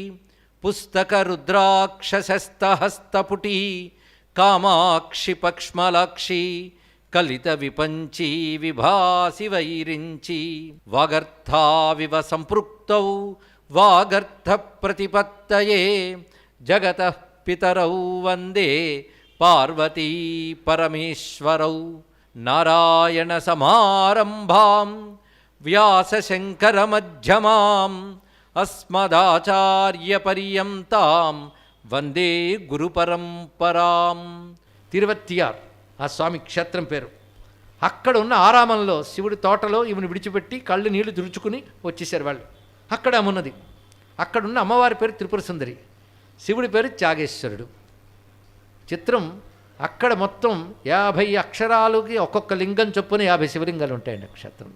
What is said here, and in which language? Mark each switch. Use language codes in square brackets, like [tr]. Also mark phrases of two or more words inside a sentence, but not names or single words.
[sa] पुस्तकरुद्राक्षशस्तहस्तपुटी कामाक्षि पक्ष्मलाक्षी कलितविपञ्ची विभासि वैरिञ्ची वागर्थाविव सम्पृक्तौ वागर्थप्रतिपत्तये जगतः पितरौ वन्दे पार्वती परमेश्वरौ नारायणसमारम्भां व्यासशङ्करमध्यमाम् अस्मदाचार्यपर्यन्तां వందే గురు పరంపరాం. [te] తిరువత్తియార్ ఆ స్వామి క్షేత్రం పేరు. అక్కడ ఉన్న ఆరామంలో శివుడి తోటలో ఈమెను విడిచిపెట్టి కళ్ళు నీళ్లు తుడుచుకుని వచ్చేసారు వాళ్ళు. అక్కడ ఉన్నది. అక్కడున్న అమ్మవారి పేరు త్రిపుర సుందరి, శివుడి పేరు త్యాగేశ్వరుడు. చిత్రం, అక్కడ మొత్తం 50 అక్షరాలకి ఒక్కొక్క లింగం చొప్పున 50 శివలింగాలు ఉంటాయండి ఆ క్షేత్రంలో.